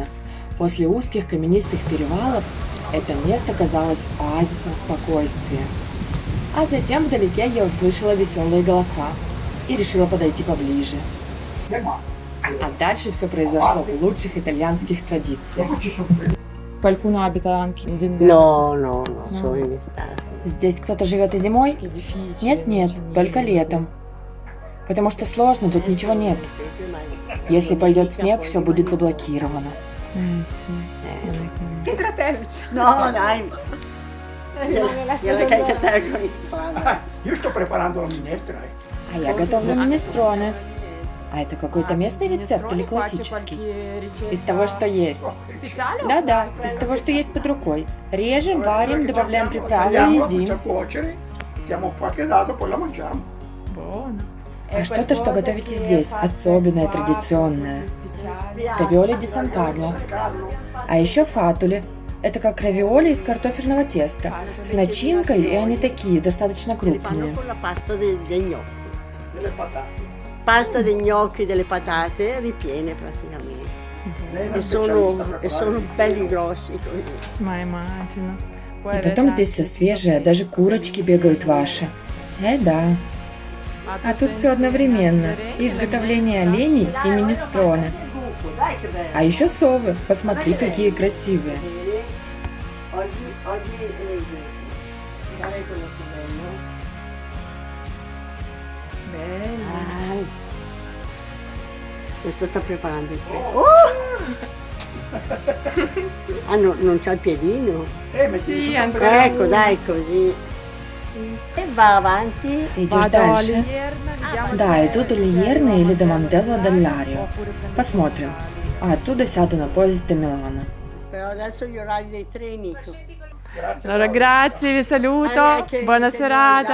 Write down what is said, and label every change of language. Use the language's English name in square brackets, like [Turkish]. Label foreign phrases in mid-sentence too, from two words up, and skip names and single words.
[Russian] После узких каменистых перевалов это место казалось оазисом спокойствия. А затем вдалеке я услышала веселые голоса и решила подойти поближе. А дальше все произошло в лучших итальянских традициях. [Italian] Qualcuno abita anche in Zinberg? No, solo in estate. [Russian] Здесь кто-то живет и зимой? Нет, только летом. Потому что сложно, тут ничего нет. Если пойдет снег, все будет заблокировано. [Italian] Sì. Pietra Percia. No, dai. Gliela carica con Io sto preparando la minestra. [Russian] А я готовлю минестроне. А это какой-то местный рецепт или классический? Из того, что есть. Да-да, из того, что есть под рукой. Режем, варим, добавляем приправы и [Italian] Tagliamola, facciamo [Russian] едим. [Italian] cuocere, mettiamo qualche dado, poi la mangiamo. Buono. [Russian] А что-то, что готовите здесь, особенное, традиционное. Равиоли ди Сан-Карло. А еще фатули. Это как равиоли из картофельного теста. С начинкой, и они такие, достаточно крупные. [Italian] la pasta dei gnocchi. Delle patate. Pasta dei gnocchi, delle patate ripiene praticamente. Lei è una E specialista a sono preparare belli grossi così. Ma immagino. [Russian] И потом здесь все свежее, даже курочки бегают ваши. Да. А тут все одновременно. И изготовление оленей и минестроне. А еще совы. Посмотри, какие красивые. [Italian] Oggi guarda quello che bello. Questo sta preparando il petto. Ah, no, non c'ha il piedino. metti Sì, sopra anche- per- Ecco, dai, così. E va avanti. [Russian] Ты идешь дальше? [Italian] Vediamo [Russian] Да, иду до Лиерны или до Манделла дель Ларио. Посмотрим. А оттуда сяду на поезд до Милана. [Italian] Però adesso gli orari dei treni. Grazie. Allora, grazie, vi saluto. Anche- Buona anche noi, serata.